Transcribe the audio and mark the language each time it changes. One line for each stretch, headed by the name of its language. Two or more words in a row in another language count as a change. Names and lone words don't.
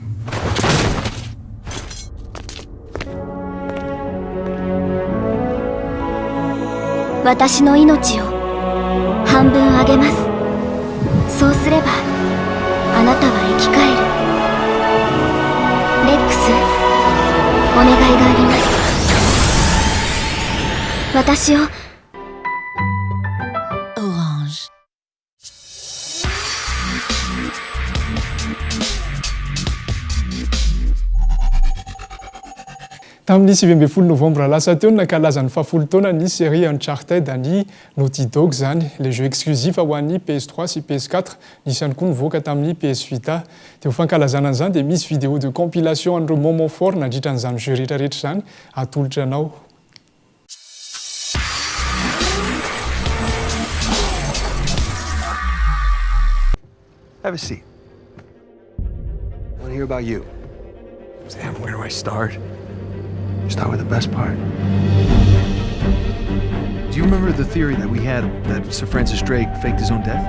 Japanese: 私の命を半分あげます。そうすればあなたは生き返る。レックス、お願いがあります。私を
Malagasy: Tamin'ny 20 novembre lasa teo nankalaza ny 10 taona ny série Uncharted ny Naughty Dog zany,
French: les jeux exclusifs
Malagasy: ho an'ny PS3 sy PS4, nisy ihany koa nivoaka tamin'ny PS Vita. Dia ho fankalazana an'izany dia misy
French: vidéo de compilation
Malagasy: an'ireo
French: moment fort
Malagasy: nandritra an'izany jeu rehetrarehetra zany, atolotra anao.
English: Have a seat. I want to hear about you. Sam, where do I start? Start with the best part. Do you remember the theory that we had that Sir Francis Drake faked his own death?